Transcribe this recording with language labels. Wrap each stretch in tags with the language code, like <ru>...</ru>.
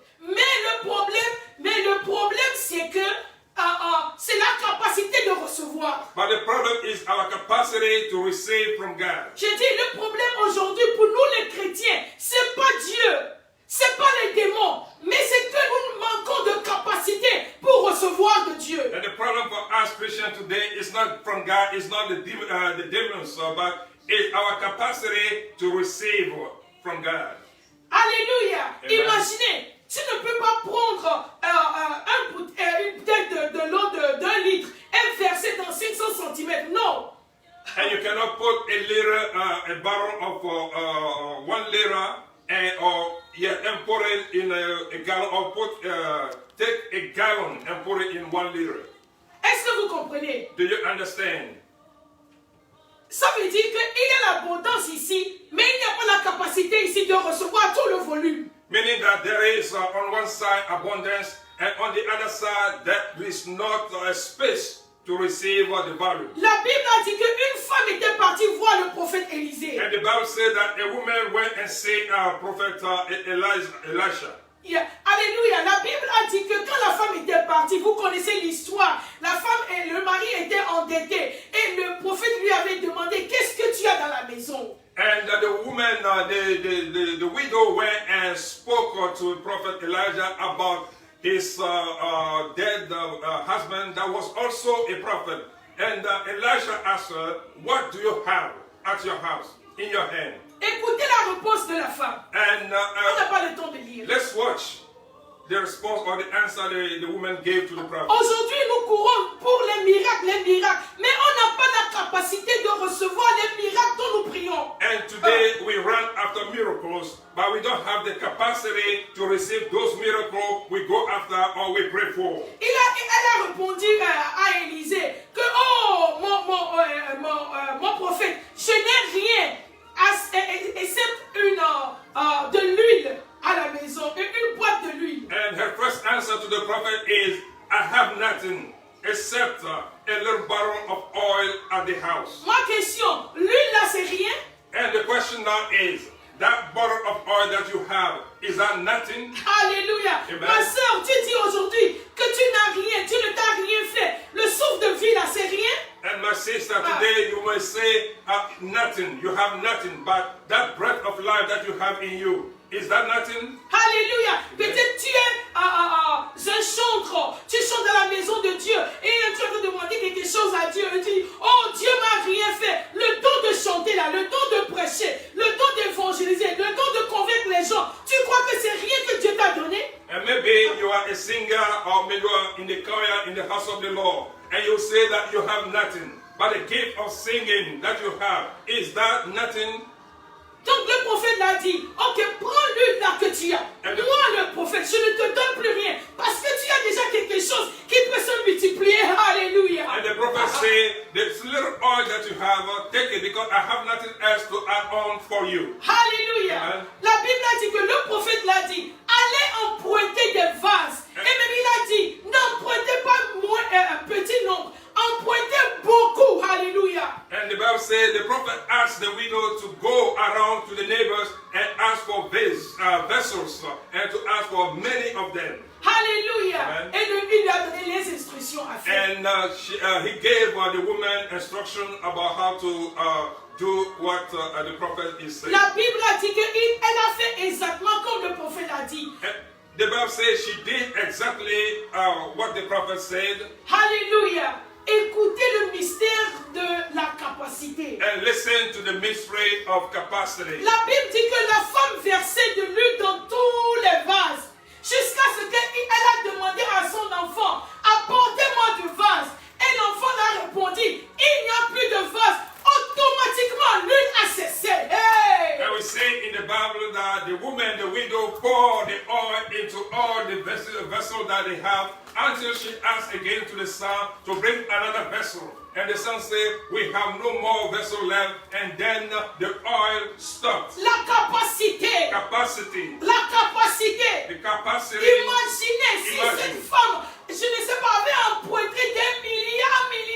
<fr>Mais le problème, c'est que c'est la capacité de recevoir.</fr> <en>But the problem is our capacity to receive from God.</en> <fr>J'ai dit, le problème aujourd'hui pour nous les chrétiens, c'est pas Dieu, c'est pas les démons, mais c'est que nous manquons de capacité pour recevoir de Dieu. Dieu.</fr> <en>And the problem for us Christians today is not from God, it's not the demons, but it's our capacity to receive from God. Alléluia. Amen.</en> <fr>Imaginez, tu ne peux pas prendre une bouteille de l'eau d'1 litre et verser dans 500 cm. Non.</fr> <en>And you cannot put a barrel of 1 liter and pour it in a gallon, or take a gallon and put it in 1 liter.</en> <fr>Est-ce que vous comprenez?</fr> <en>Do you understand?</en> <fr>Ça veut dire qu'il y a l'abondance ici, mais il n'y a pas la capacité ici de recevoir tout le volume.</fr> <en>Meaning that there is on one side abundance, and on the other side there is not a space to receive the volume.</en> <fr>La Bible a dit qu'une femme était partie voir le prophète Élisée.</fr> <en>And the Bible said that a woman went and seen prophet Elisha. Yeah. Alléluia.</en> <fr>La Bible a dit que quand la femme était partie, vous connaissez l'histoire, la femme et le mari étaient endettés et le prophète lui avait demandé qu'est-ce que tu as dans la maison.</fr> <en>And the woman, the widow went and spoke to Prophet Elijah about his dead husband that was also a prophet. And Elisha asked her, what do you have at your house, in your hand?</en> <fr>Écoutez la réponse de la femme.</fr> <en>And</en> <fr>On n'a pas le temps de lire.</fr> <en>let's watch the response or the answer the woman gave to the prophet.</en> <fr>Aujourd'hui, nous courons pour les miracles, mais on n'a pas la capacité de recevoir les miracles dont nous prions.</fr> <en>And today we run after miracles, but we don't have the capacity to receive those miracles we go after or we pray for.</en> <fr>Elle a répondu à Élisée que oh mon prophète, je n'ai rien excepte de l'huile à la maison, une boîte de l'huile.</fr> <en>And her first answer to the prophet is, I have nothing except a little bottle of oil at the house.</en> <fr>Ma question, l'huile là c'est rien?</fr> <en>And the question now is, that bottle of oil that you have, is that nothing? Alléluia. Amen.</en> <fr>Ma soeur, tu dis aujourd'hui que tu n'as rien, tu ne t'as rien fait. Le souffle de vie là c'est rien?</fr> <en>And my sister, today you may say nothing, you have nothing, but that breath of life that you have in you, is that nothing? Alléluia.</en> <fr>Peut-être tu es un chantre, tu chantes dans la maison de Dieu et tu as demandé quelque chose à Dieu et tu dis, oh Dieu m'a rien fait. Le don de chanter là, le don de prêcher, le don d'évangéliser, le don de convaincre les gens, tu crois que c'est rien que Dieu t'a donné?</fr> <en>And maybe you are a singer or maybe you are in the choir in the house of the Lord and you say that you have nothing. But the gift of singing that you have, is that nothing?</en> <fr>Donc le prophète l'a dit, ok, prends l'huile là que tu as. Moi le prophète, je ne te donne plus rien parce que tu as déjà quelque chose qui peut se multiplier. Alléluia.</fr> <en>And the prophet said, this little oil that you have, take it because I have nothing else to add on for you. Alléluia. Amen.</en> <fr>La Bible a dit que le prophète l'a dit, allez emprunter des vases. Et même il a dit, n'empruntez pas moins petit nombre, empruntez beaucoup. Alléluia.</fr> <en>And the Bible said the prophet asked the widow to go around to the neighbors and ask for vessels and to ask for many of them. Alléluia. Amen.</en> <fr>Et il lui a donné les instructions à faire.</fr> <en>And he gave the woman instruction about how to do what the prophet is saying.</en> <fr>La Bible a dit qu'elle a fait exactement comme le prophète a dit.</fr> <en>And the Bible says she did exactly what the prophet said. Alléluia.</en> <fr>Écoutez le mystère de la capacité.</fr> <en>And listen to the mystery of capacity.</en> <fr>La Bible dit que la femme versait de l'huile dans tous les vases. Jusqu'à ce qu'elle a demandé à son enfant, apportez-moi du vase. Et l'enfant a répondu, il n'y a plus de vase. Automatiquement, l'huile a cessé. Hey!</fr> <en>And we see in the Bible that the woman, the widow, poured the oil into all the vessel that they have until she asked again to the son to bring another vessel. And the son said, we have no more vessel left. And then the oil stopped.</en> <fr>La capacité.</fr> <en>Capacity.</en> <fr>La capacité.</fr> <en>The capacity.</en> <fr>Imaginez si cette femme, je ne sais pas, avait emprunté des milliards.</fr>